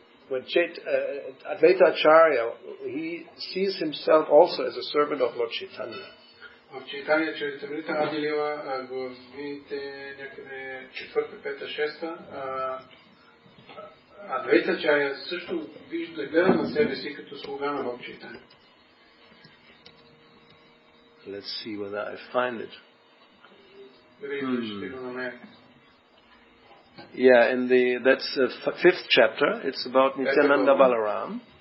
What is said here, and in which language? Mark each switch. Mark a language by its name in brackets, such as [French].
[English] When Advaita Acharya, he sees himself also as a servant of Lord Chaitanya. [Bulgarian] В Чайтания Чаритамрита Ади Лила го видите някъде 4, 5, 6. Адвайта Ачаря също гледа на себе си като слуга на Бог Чайтания. [English] Let's see whether I find it. Yeah, that's the fifth chapter. It's about Nityananda Balaram.